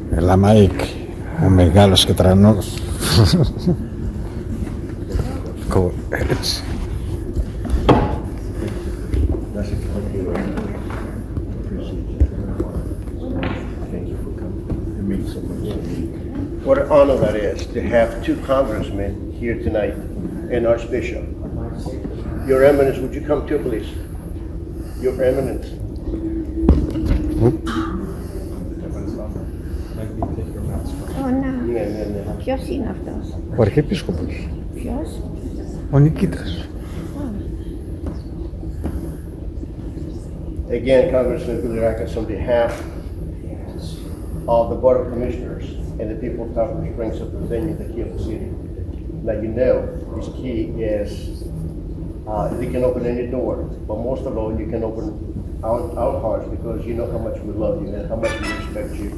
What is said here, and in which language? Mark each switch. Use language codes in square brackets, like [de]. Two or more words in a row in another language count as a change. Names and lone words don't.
[el] Μάικ, ο μεγάλος και τρανός. Έτσι. [en] What an honor that is to have two congressmen here tonight and Archbishop. Your Eminence, would you come too, please? Your Eminence. [el] Ποιος είναι αυτός? Ο Αρχιεπίσκοπος, Ποιος? ο Νικήτας. [en] Again, Congressman Bilirakis, on behalf of the Board of Commissioners and the people of Tarpon Springs representing the key of the city. Now you know this key is, they can open any door, but most of all, you can open our hearts because you know how much we love you and how much we respect you.